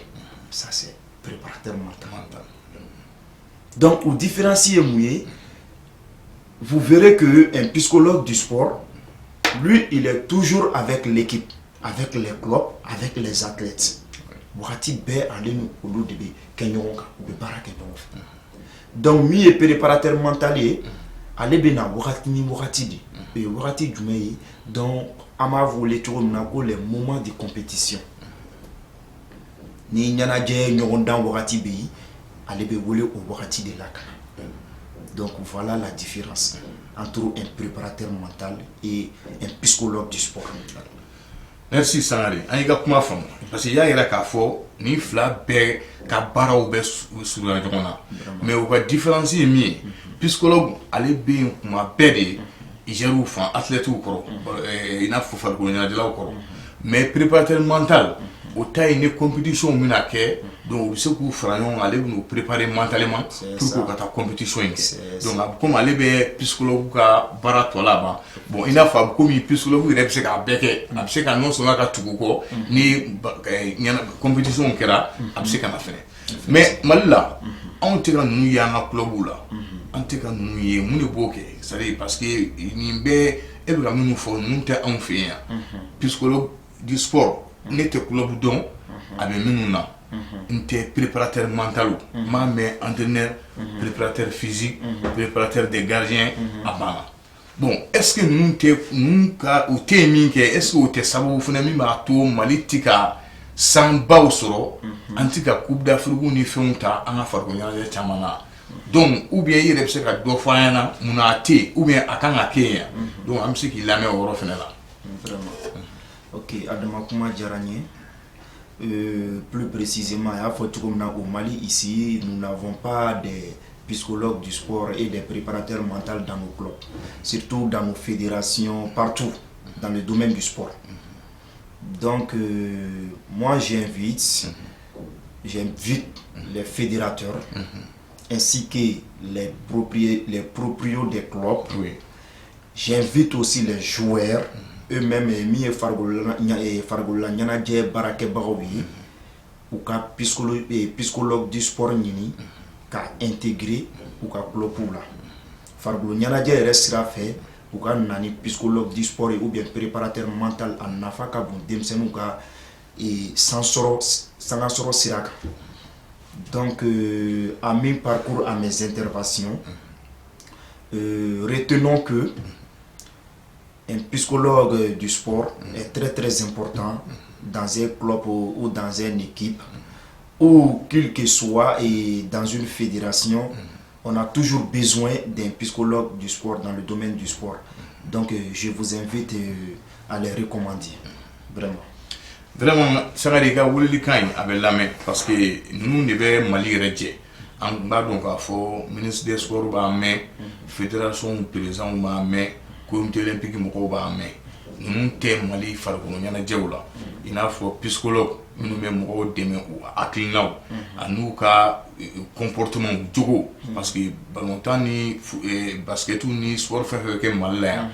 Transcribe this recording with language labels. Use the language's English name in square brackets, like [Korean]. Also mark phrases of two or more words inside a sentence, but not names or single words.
[French] Ça, c'est préparateur mental. Donc, au différencier mouillé, vous verrez qu'un psychologue du sport, lui, il est toujours avec l'équipe, avec les clubs, avec les athlètes. Donc, lui est préparateur mental. [Bambara] Ale bena wakati ni wakati di et wakati jumɛn donc an b'a wele cogo min na ko [French] les moments de compétition [Bambara] ni ɲɛnajɛ ɲɔgɔndan wakati bɛ yen ale bɛ wele o wakati de la kana. [French] Donc voilà la différence entre un préparateur mental et un psychologue du sport. [Bambara] Merci Sangare, an y'i ka kuma faamu parce que i y'a yira k'a fɔ ni fila bɛɛ ka baaraw bɛ surunya ɲɔgɔn na mais u ka différence ye min ye psychologue ale bɛ yen kuma bɛɛ de gère fan athlètes kɔrɔ i n'a fɔ farikolo ɲɛnajɛlaw kɔrɔ mais [French] préparateur mental [Bambara] o ta ye ni compétition bɛna kɛ donc u bɛ se k'u fara ɲɔgɔn kan ale bɛ n'u [French] préparer mentalement pour [Bambara] k'u ka taa compétition in kɛ donc comme ale bɛ psychologue ka baara tɔ laban bon i n'a fɔ a bɛ komi psychologue yɛrɛ bɛ se k'a bɛɛ kɛ a bɛ se ka [French] non seulement [Bambara] ka tugu kɔ ni compétition kɛra a bɛ se ka na fɛnɛ mais Mali la anw tɛ ka ninnu ye an ka club la an tɛ ka ninnu ye mun de b'o kɛ [French] c'est à dire parce que [Bambara] nin bɛɛ e bɛ ka minnu fɔ ninnu tɛ anw fɛ yan [French] psychologue du sport [Bambara] ne tɛ club dɔn a bɛ minnu na n tɛ [French] préparateur mental [Bambara] m'a mɛn [French] entraîneur préparateur physique préparateur des gardiens [Bambara] a banna bon [French] est ce que [Bambara] ninnu ka u tɛ min kɛ [French] est ce que [Bambara] o tɛ sababu fana min b'a to Mali tɛ ka sanbaw sɔrɔ an tɛ ka [French] coupe d'Afrique [Bambara] ni fɛnw ta an ka farikolo ɲɛnajɛ caman na donc [French] ou bien [Bambara] i yɛrɛ bɛ se ka dɔ fɔ an ɲɛna mun na a tɛ yen [French] ou bien [Bambara] a kan ka kɛ yan donc an bɛ se k'i lamɛn o yɔrɔ fana la. Ok, Adama kuma diyara n ye. [French] Plus précisément, il faut tout comme au Mali ici, nous n'avons pas des psychologues du sport et des préparateurs mentaux dans nos clubs, surtout dans nos fédérations, partout dans le domaine du sport. Donc, moi j'invite les fédérateurs ainsi que les proprios des clubs. Oui. J'invite aussi les joueurs eux-mêmes [Bambara] mi ye farikolo la ɲɛnajɛ baarakɛbagaw ye u ka [French] psychologue du sport [Bambara] ɲini ka intégrer u ka clubw la farikolo ɲɛnajɛ yɛrɛ sira fɛ u ka na ni [French] psychologue du sport ou bien préparateur mental [Bambara] a nafa ka bon denmisɛnninw ka sangasɔrɔ sira kan. [French] Donc à mes parcours, à mes interventions, retenons que un psychologue du sport est très très important dans un club ou dans une équipe ou quel que soit et dans une fédération. On a toujours besoin d'un psychologue du sport dans le domaine du sport. Donc je vous invite à les recommander. Vraiment. Vraiment, [Bambara] Sangare ka wulili kan in a bɛ lamɛn [French] parce que [Bambara] ninnu de bɛ Mali yɛrɛ jɛ an b'a dɔn k'a fɔ [French] ministre des sports [Bambara] b'a mɛn [French] fédération président [Bambara] b'a mɛn [French] comité olympique [Bambara] mɔgɔw b'a mɛn ninnu tɛ Mali farikolo ɲɛnajɛw la i n'a fɔ psychologue minnu bɛ mɔgɔw dɛmɛ u hakilinaw a n'u ka comportement jogo parce que ballontan ni basket ni sport fɛn fɛn bɛ kɛ Mali la yan